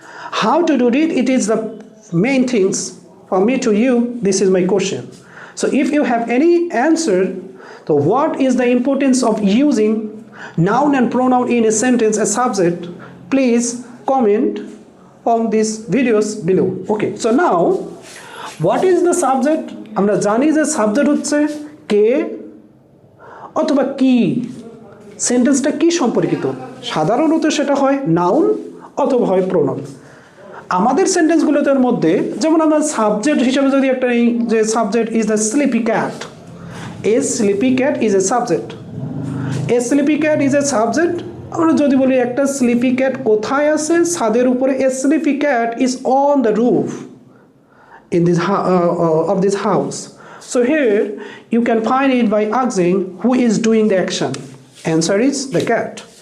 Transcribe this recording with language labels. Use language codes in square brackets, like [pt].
[en] How to do it is the main things for me to you. This is my question. So if you have any answer, so what is the importance of using noun and pronoun in a sentence, a subject, please comment on these videos below. Okay, so now what is the subject? [bn] আমরা জানি যে subject হচ্ছে কে অথবা কি, সেন্টেন্সটা কি সম্পর্কিত। সাধারণত সেটা হয় নাউন অথবা হয় প্রোনাউন। আমাদের সেন্টেন্সগুলোর মধ্যে যেমন আমরা সাবজেক্ট হিসেবে যদি একটা নেই যে [en] subject is the sleepy cat, a sleepy cat is a subject, [bn] A sleepy cat is a subject. আমরা যদি বলি একটা স্লিপি ক্যাট কোথায় আছে, ছাদের উপরে, [en] A sleepy cat is on the roof in this of this house. So here you can find it by asking who is doing the action. Answer is the cat.